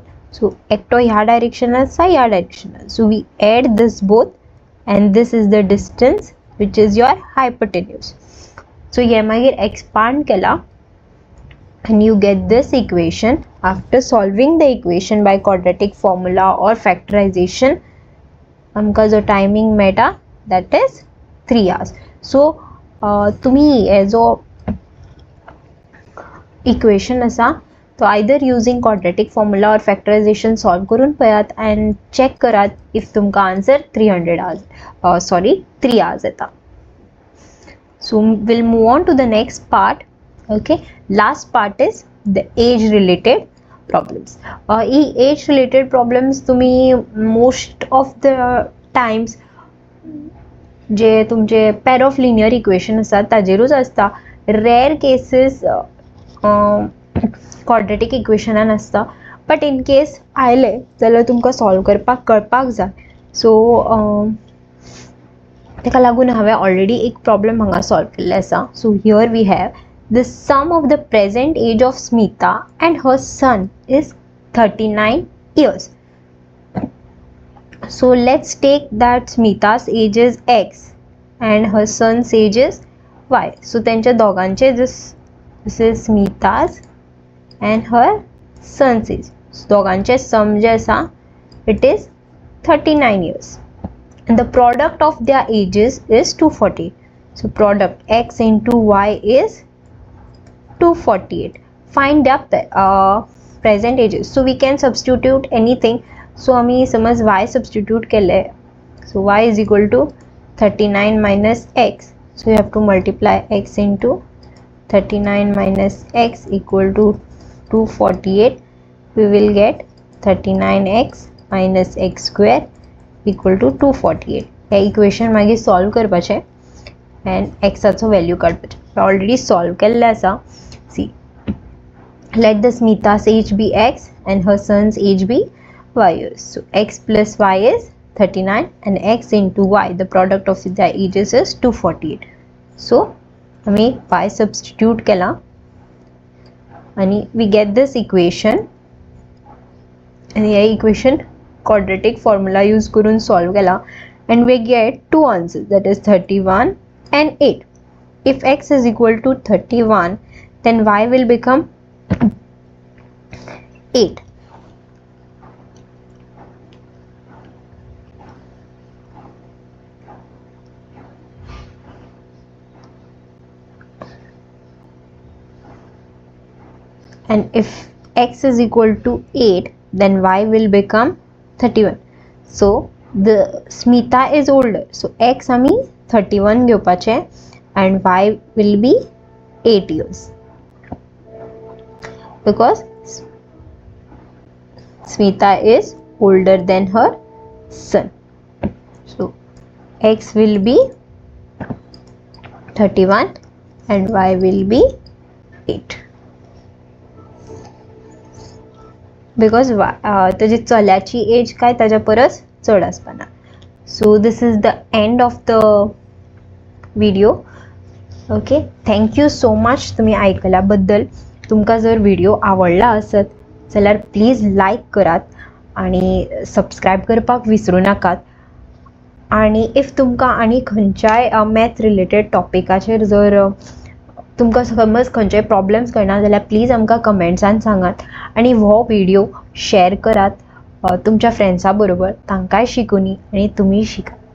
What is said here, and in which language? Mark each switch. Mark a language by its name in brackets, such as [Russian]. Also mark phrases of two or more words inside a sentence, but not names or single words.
[Konkani] So एकटो ह्या direction आसा, ह्या direction. [English] So we add this both and this is the distance which is your hypotenuse. So [Konkani] ये मागीर expand केला [English] and you get this equation. After solving the equation by quadratic formula or factorization, [Konkani] आमका जो timing मेटा [English] that is 3 hours. [Konkani] So तुम्ही हे जो equation असा तो [English] either using quadratic formula or factorization [Konkani] solve करून पयात and check करात if तुमका [English] answer 300 hours 3 hours [Konkani] येता. [English] So we'll move on to the next part. Okay, last part is the age related problems. Age related problems [Konkani] तुम्ही [English] most of the times [Konkani] जे तुमचे [English] pair of linear equation [Konkani] असतात ताजेरूच असता. [English] Rare cases quadratic equation [Konkani] आसता, [English] but in case [Konkani] आयले जाल्यार तुमकां solve करपाक कळपाक जाय. So तेका लागून हांवें already एक problem हांगा solve केल्ले आसा. [English] So here we have the sum of the present age of Smita and her son is 39 years. So let's take that Smita's age is x and her son's age is y. So [Konkani] त्यांच्या दोघांचे [English] this is Smita's and her son's age. So [Konkani] दोघांचे sum जे आसा [English] it is 39 years and the product of their ages is 240. So product x into y is 248. Find their present ages. So we can substitute anything. [Konkani] So आम्ही समज y substitute केले. [English] So y is equal to 39 minus x. So you have to multiply x into 39 minus x equal to 248. We will get 39x minus x square equal to 248. [Konkani] या equation मागे solve करपाचे and x आचो value काडपाचे. Already solve केल्ले आसा. [English] See, let the Smita's age be x and her son's age be y years. So x plus y is 39 and x into y, the product of their ages is 248. So [Konkani] आम्ही y substitute केला आणि [English] we get this equation and [Konkani] ह्या equation quadratic formula use करून solve केला [English] and we get two answers, that is 31 and 8. If x is equal to 31, then y will become 8. And if x is equal to 8, then y will become 31. So the Smita is older. So x [Konkani] आम्ही 31 घेवपाचे [English] and y will be 8 years. Because Smita is older than her son. So x will be 31 and y will be 8. [Konkani] Because ताजी चल्याची एज काय ताज्या परस चड आसपाना. [English] So this is the end of the video. Okay, thank you so much [Konkani] तुम्ही ऐकल्या बद्दल. तुमका जर व्हिडिओ आवडला आसत जाल्यार प्लीज लाईक करात आणि सबस्क्राईब करपाक विसरू नाकात. आणि इफ तुमकां आनी खंयच्याय [English] math related [Konkani] टॉपिकाचेर जर तुमकां समज खंयचे प्रॉब्लेम्स कळना जाल्यार प्लीज आमकां कमेंट्सान सांगात आणि हो व्हिडिओ शेअर करात तुमच्या फ्रेंड्सा बरोबर तांकांय शिकुनी आनी तुमी शिका.